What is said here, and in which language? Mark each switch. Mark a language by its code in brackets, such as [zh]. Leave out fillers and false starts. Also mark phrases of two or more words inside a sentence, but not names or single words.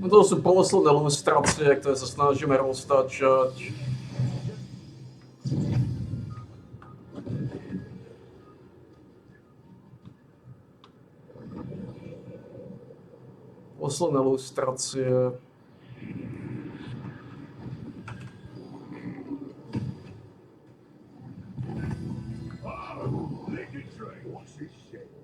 [sk] No to sú posledné lustrácie, ktoré sa snažíme roztáčať. Posledné lustrácie. [en] Oh, lick it straight. What's this shit?